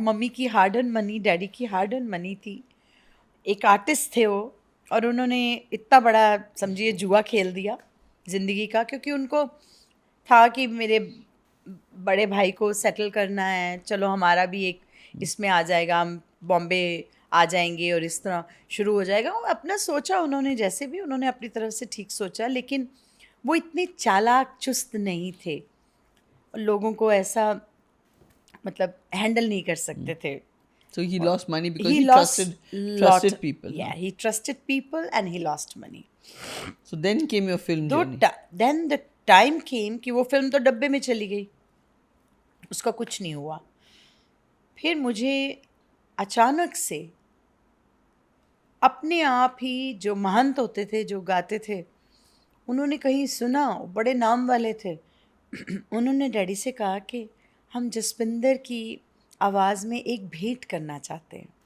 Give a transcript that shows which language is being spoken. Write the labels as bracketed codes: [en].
[hi] Mummy की hard earn money, daddy की hard earn money थी। एक आर्टिस्ट थे वो, और उन्होंने इतना बड़ा, समझिए, जुआ खेल दिया ज़िंदगी का, क्योंकि उनको था कि मेरे बड़े भाई को सेटल करना है, चलो हमारा भी एक इसमें आ जाएगा, हम बॉम्बे आ जाएंगे और इस तरह शुरू हो जाएगा। वो अपना सोचा उन्होंने, जैसे भी उन्होंने अपनी तरफ से ठीक सोचा, लेकिन वो इतने चालाक चुस्त नहीं थे, लोगों को ऐसा मतलब हैंडल नहीं कर सकते थे। [en] So he lost money because He he lost trusted people. Yeah, he trusted people and he lost money. So then came your film journey. Then the time came [hi] कि वो फिल्म तो डब्बे में चली गई, उसका कुछ नहीं हुआ। फिर मुझे अचानक से अपने आप ही, जो महंत होते थे जो गाते थे, उन्होंने कहीं सुना, बड़े नाम वाले थे, उन्होंने डैडी से कहा कि हम जसविंदर की आवाज़ में एक भेंट करना चाहते हैं।